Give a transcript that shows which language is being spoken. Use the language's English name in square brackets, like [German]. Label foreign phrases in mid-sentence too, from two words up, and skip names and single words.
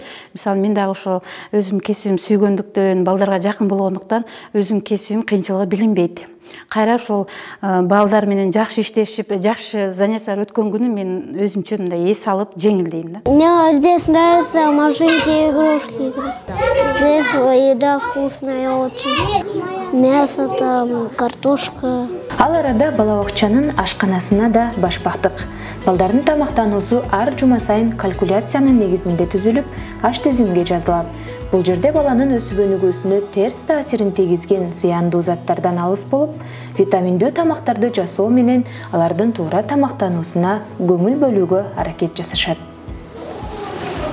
[Kyrgyz] Мисалы мен дагы ошо өзүм кесибим сүйгөндүктөн, балдарга жакын болгондуктан өзүм кесибим кыйынчылыгы билинбейт. Кайра ошол балдар менен жакшы иштешип, жакшы занятиялар өткөн күнү мен өзүмчө мындай эс алып жеңилдейм да. [Russian] Мне здесь нравится маленькие игрушки играть. Здесь еда вкусная очень. Мясо там, картошка. [Kyrgyz] Ал арада бала бакчанын ашканасына да баш бактык. Балдардын тамактануусу ар жума сайын калькуляциянын негизинде түзүлүп, аш тизимге жазылат. Бул жерде баланын өсүп өнүгүүсүнө терс таасирин тийгизген зыяндуу заттардан алыс болуп, витаминдүү тамактарды жасоо менен алардын туура тамактануусуна көңүл бөлүүгө аракет жасашат.